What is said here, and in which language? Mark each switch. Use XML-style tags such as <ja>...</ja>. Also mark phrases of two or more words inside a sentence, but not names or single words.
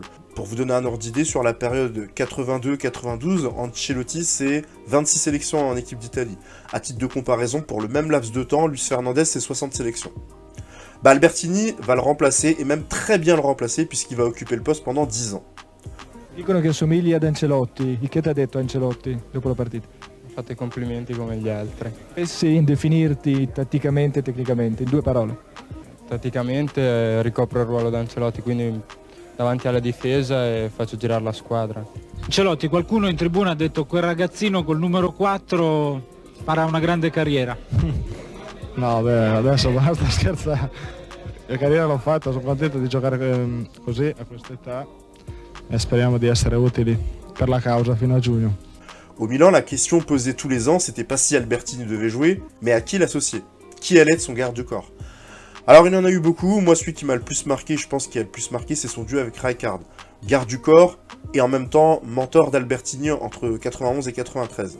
<fr>Pour vous donner un ordre d'idée, sur la période 82-92, Ancelotti, c'est 26 sélections en équipe d'Italie. À titre de comparaison, pour le même laps de temps, Luis Fernandez, c'est 60 sélections. Albertini va le remplacer, et même très bien le remplacer, puisqu'il va occuper le poste pendant 10 ans.</fr> <it>Dicono che assomigli ad Ancelotti. Che ti ha detto Ancelotti dopo la partita? Fate i complimenti come gli altri. Dovessi definirti tatticamente e tecnicamente, in due parole. Tatticamente ricopro il ruolo da Ancelotti, quindi davanti alla difesa e faccio girare la squadra. Ancelotti, qualcuno in tribuna ha detto quel ragazzino col numero 4 farà una grande carriera. No, beh, adesso basta scherzare. La carriera l'ho fatta, sono contento di giocare così a quest'età e speriamo di essere utili per la causa fino a giugno.</it> <fr>Au Milan, la question posée tous les ans, c'était pas si Albertini devait jouer, mais à qui l'associer. Qui allait être son garde du corps. Alors il en a eu beaucoup, moi celui qui m'a le plus marqué, je pense qu'il a le plus marqué, c'est son duo avec Rijkaard. Garde du corps, et en même temps mentor d'Albertini entre 91 et 93.</fr>